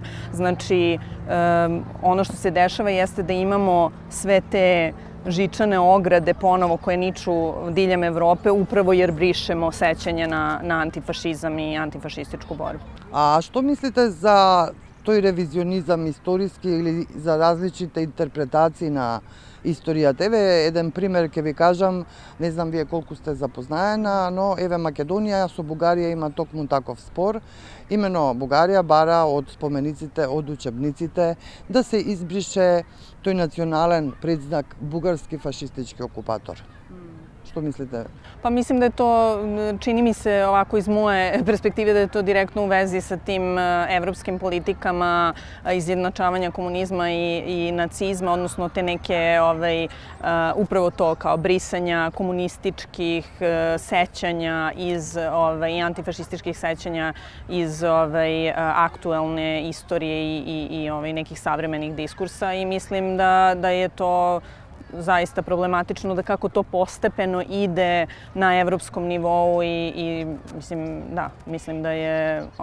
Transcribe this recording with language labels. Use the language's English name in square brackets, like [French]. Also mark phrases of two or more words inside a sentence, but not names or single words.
[Serbian] Znači, ono što se dešava jeste da imamo sve te žičane ograde ponovo koje niču diljem Evrope upravo jer brišemo sećanje na antifašizam i antifašističku borbu. [Macedonian] А што мислите за тој ревизионизам историски или за различни интерпретации на историјата. Еве еден пример ќе ви кажам, не знам вие колку сте запознаена, но еве Македонија со Бугарија има токму таков спор. Имено Бугарија бара од спомениците, од учебниците да се избрише тој национален предзнак бугарски фашистички окупатор. Што мислите? [Serbian] Pa mislim da je to, čini mi se ovako iz moje perspektive, da je to direktno u vezi sa tim evropskim politikama izjednačavanja komunizma i nacizma, odnosno te neke upravo to kao brisanja komunističkih sećanja i antifašističkih sećanja iz aktuelne istorije i nekih savremenih diskursa i mislim da je to zaista problematično, da kako to postepeno ide na evropskom nivou i mislim da je